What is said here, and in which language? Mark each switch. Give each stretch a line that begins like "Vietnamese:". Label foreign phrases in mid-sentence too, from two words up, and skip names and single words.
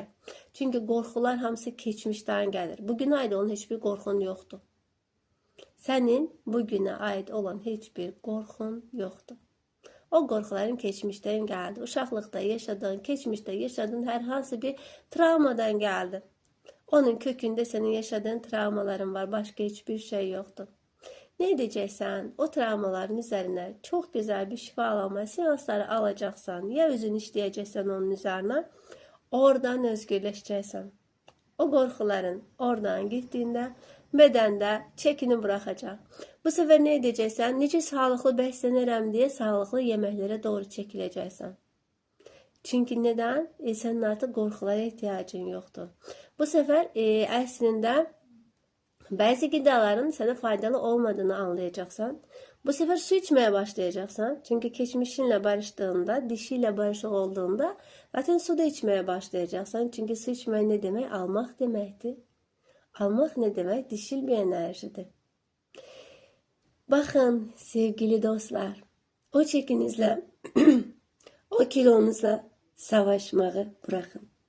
Azerbaijani: Çünki qorxular hamısı keçmişdən gəlir. Bugünə aid olan heç bir qorxun yoxdur. Sənin bugünə aid olan heç bir qorxun yoxdur. O qorxuların keçmişdən gəldi. Uşaqlıqda yaşadığın, keçmişdə yaşadığın hər hansı bir travmadan gəldi. Onun kökündə senin yaşadığın travmaların var.
Turkish: Başka hiçbir şey yoktur. Ne edeceksen o travmaların üzerine çok güzel bir şifalanma seansları alacaksan ya özün işleyeceksen onun üzerine oradan özgürleşeceksen. O korkuların oradan gittiğinde bedende çekini bırakacak. Bu sefer ne edeceksen
Azerbaijani: necə sağlıklı beslenirəm
Turkish: diye sağlıklı yemeklere doğru çekileceksen. Çünkü neden? Senin artık korkulara ihtiyacın yoktur.
Azerbaijani: Bu sefer əslində bəzi qidaların sənə faydalı olmadığını anlayacaqsan.
Turkish: Bu sefer su içmeye başlayacaqsan. Çünkü
Azerbaijani: keçmişinlə barışdığında,
Turkish: dişiyle barışıq olduğunda zaten su da içmeye başlayacaqsan.
Azerbaijani: Çünkü su içmək ne demek? Almaq deməkdir. Almaq ne demek?
Turkish: Dişil bir enerjidir. Bakın sevgili dostlar, o çekinizlə, o kilonuzla savaşmağı bırakın.